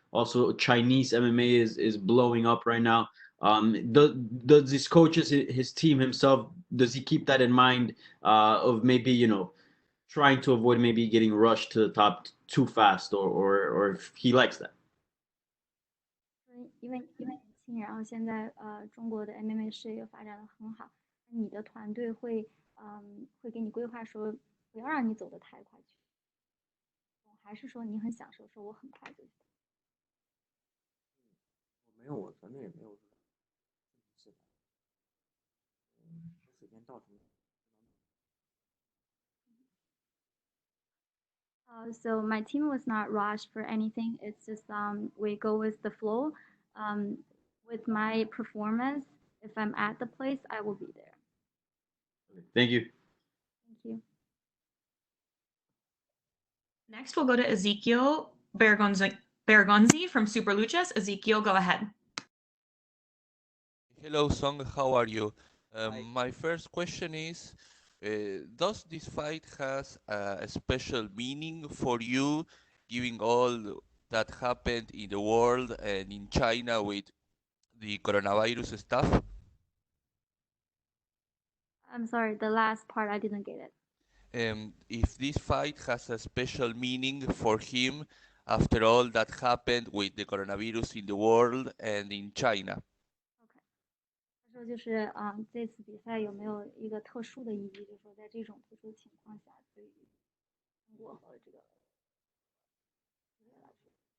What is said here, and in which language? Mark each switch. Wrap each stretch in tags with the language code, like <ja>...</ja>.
<en>Also, Chinese MMA is blowing up right now. Does his coaches, his team himself, does he keep that in mind of maybe trying to avoid maybe getting rushed to the top too fast, or if he likes that?</en> <zh>因为年轻，然后现在中国的 MMA 事业发展的很好，你的团队会给你规划说不要让你走得太快去，还是说你很享受说我很快就。没有，我团队也没有说水平到什么。</zh> <en>So my team was not rushed for anything. It's just we go with the flow. With my performance, if I'm at the place, I will be there. Thank you. Thank you. Next, we'll go to Ezekiel Bergonzi from Super Luchas. Ezekiel, go ahead. Hello, Song. How are you? Hi. My first question is, does this fight has a special meaning for you, given all that happened in the world and in China with the coronavirus stuff? I'm sorry, the last part I didn't get it. If this fight has a special meaning for him after all that happened with the coronavirus in the world and in China.</en> <zh>OK，他说就是这次比赛有没有一个特殊的意义？就是说在这种特殊情况下，对于中国和这个世界来说。</zh>